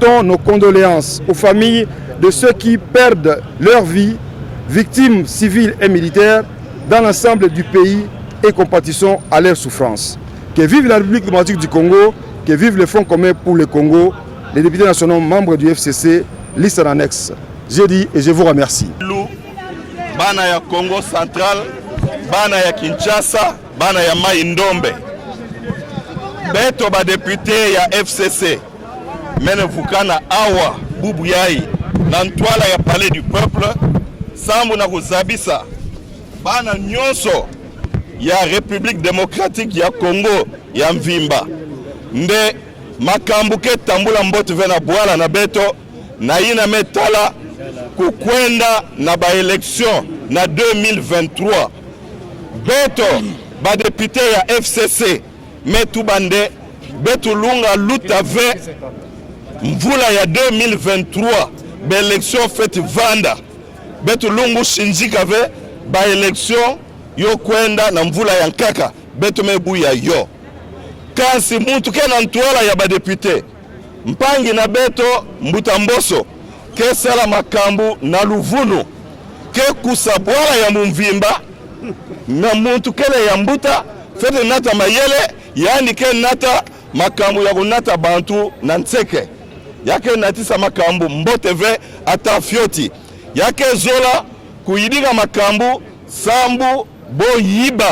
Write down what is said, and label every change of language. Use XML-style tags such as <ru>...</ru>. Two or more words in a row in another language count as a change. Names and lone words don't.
<fr>Présentons nos condoléances aux familles de ceux qui perdent leur vie, victimes civiles et militaires, dans l'ensemble du pays et compatissons à leur souffrance. Que vive la République démocratique du Congo, que vive le Fonds commun pour le Congo, les députés nationaux membres du FCC, liste en annexe. J'ai dit et je vous remercie.</fr> <ktu>Bana ya Congo Central, bana ya Kinshasa, bana ya Mai Ndombe. Beto ba député ya FCC. Mene vukana awa bubu yai na ntwala ya Palais du Peuple sambu na kuzabisa bana nyonso ya</ktu> <fr>République démocratique</fr> <ktu>ya Congo ya Mvimba nde makambuke tambula mbote vena bwala na beto na ina metala kukwenda na ba élection na 2023 beto ba député ya FCC metu bande betu lunga luta ve mvula ya 2023 ba élection fait vanda betu lungu shinjika ve ba élection yo kwenda na mvula ya nkaka betu mebu ya yo kasi muntu kena ntwala ya ba député mpangi na beto mbuta mboso kesala makambu na luvunu ke kusabwala ya mumvimba na muntu kele ya mbuta fete nata mayele yani ke nata makambu ya kunata bantu na ntseke yake natisa makambu mbote ve ata fioti yake zola kuyidika makambu sambu boyiba</ktu>